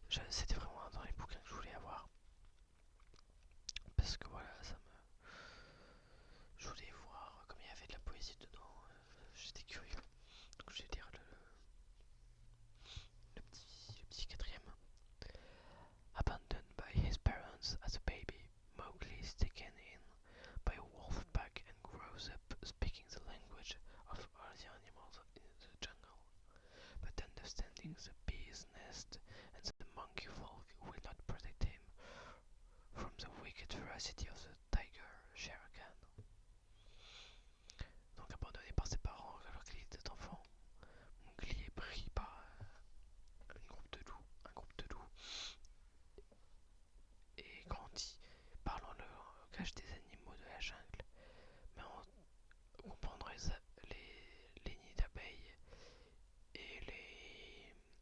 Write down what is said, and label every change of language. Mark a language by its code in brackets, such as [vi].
[fr] C'était vraiment un dans les bouquins que je voulais avoir. Parce que voilà, je voulais voir comme il y avait de la poésie dedans. J'étais curieux. Donc je vais lire le petit quatrième. [en] Abandoned by his parents as a baby, Mowgli is taken in by a wolf pack and grows up speaking the language of all the animals in the jungle, but understanding the bee's nest and the monkey folk will not protect him from the wicked ferocity of the tiger Shere Khan. [fr] Donc abandonné par ses parents alors qu'il était enfant, Mowgli est pris par un groupe de loups et grandit parlant le langage des animaux de la jungle, mais on comprendrait les nids d'abeilles et les...